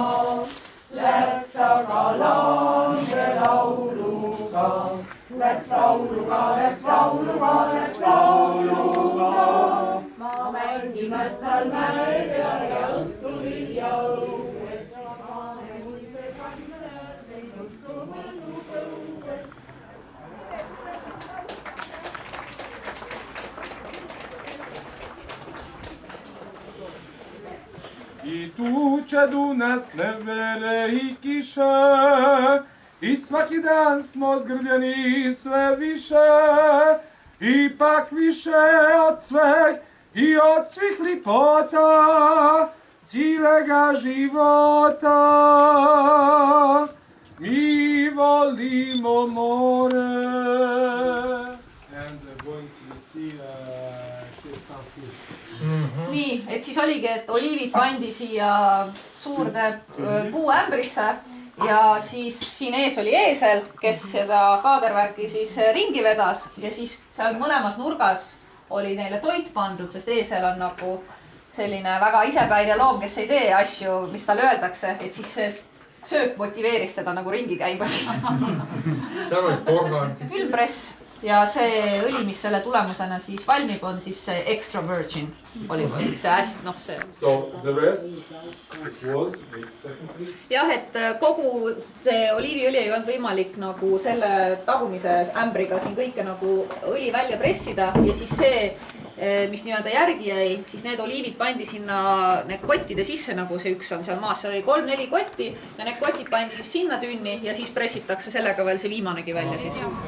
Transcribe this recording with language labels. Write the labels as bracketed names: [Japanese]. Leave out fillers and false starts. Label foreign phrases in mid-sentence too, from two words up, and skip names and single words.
[Estonian] Läks aga laande lauluga, läks lauluga, läks lauluga, läks lauluga. Ma mängin mättal mäe peal ja õhtul hilja õues. Kui see kanne, see õhtul mõnub õues. [Croatian] I tuče do nas ne vere I kiše, I svaki dan smo zgrbljeni sve više, Ipak više od sveg I od svih lipota cijelega života. Mi volimo more. [English] And going to the sea, some fish. [Estonian] Nii, et siis oligi, et oliivid pandi siia suurde puuämbrisse ja siis siin ees oli eesel, kes seda kaadervärki siis ringi vedas ja siis seal mõlemas nurgas oli neile toit pandud, sest eesel on nagu selline väga isepäine loom, kes ei tee asju, mis talle öeldakse, et siis see söök motiveeris teda nagu ringi käima siis. Seal oli porgand. Külmpress. Ja see õli, mis selle tulemusena siis valmib, on siis see [English] extra virgin olive oil. [Estonian] See hästi, see... [English] So the rest was, second please. [Estonian] Jah, et kogu see oliiviõli ei olnud võimalik nagu selle tagumise ämbriga siin kõike nagu õli välja pressida ja siis see, mis nii-öelda järgi jäi, siis need oliivid pandi sinna need kottide sisse, nagu see üks on seal maas, seal oli 3-4 kotti ja need kotid pandi siis sinna tünni ja siis pressitakse sellega veel see viimanegi välja siis.